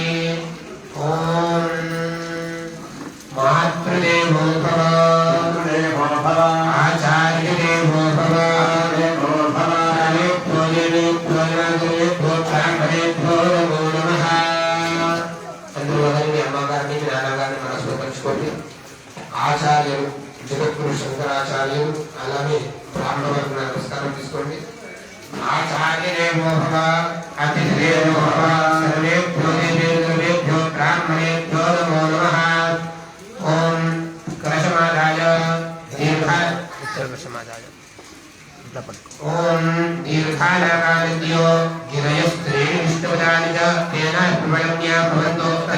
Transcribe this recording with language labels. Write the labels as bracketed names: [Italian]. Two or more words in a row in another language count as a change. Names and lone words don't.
[Sanskrit] ओम मातृदेवो भव आचार्यदेवो भव ब्राह्मणेभ्यो नमो नमः। [Telugu] చంద్రవదనే అమ్మగారిని నానాగారిని మనసులో పంచుకోండి। ఆచార్యులు జగద్గురు శంకరాచార్యులు అలానే బ్రాహ్మణులకు నమస్కారం తీసుకోండి। [Sanskrit] आचार्यदेवो भव अतिथिदेवो भव सर्वेभ्यो देवेभ्यो ब्राह्मणेभ्यो नमो नमः। ओम कलशमादाय दीर्घ उत्तरकलशमादाय ओम दीर्घानाकादित्यो गिरयस्त्रीणि विष्णुपदानि च तेन प्रवण्या भवन्तो